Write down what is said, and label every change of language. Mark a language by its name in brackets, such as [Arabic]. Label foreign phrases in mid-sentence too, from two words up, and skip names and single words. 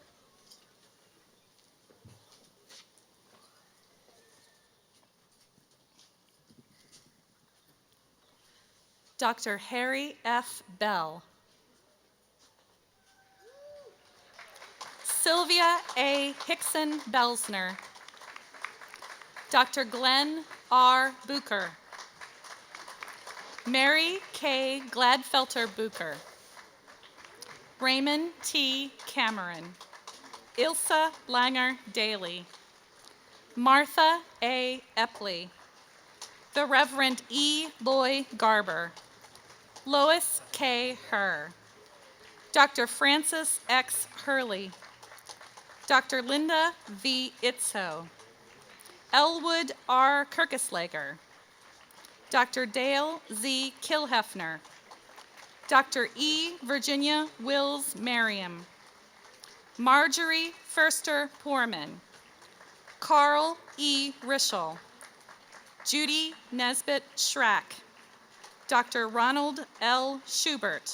[English] Dr. Harry F. Bell. Sylvia A. Hickson Belsner. Dr. Glenn R. Bucher. Mary K. Gladfelter Bucher. Raymond T. Cameron. Ilsa Langer Daly. Martha A. Epley. The Reverend E. Loy Garber. Lois K. Herr. Dr. Francis X. Hurley. Dr. Linda V. Itzo. Elwood R. Kirkeslager. Dr. Dale Z. Kilhefner. Dr. E. Virginia Wills Merriam. Marjorie Förster Poorman. Carl E. Rischel. Judy Nesbitt Schrack. Dr. Ronald L. Schubert.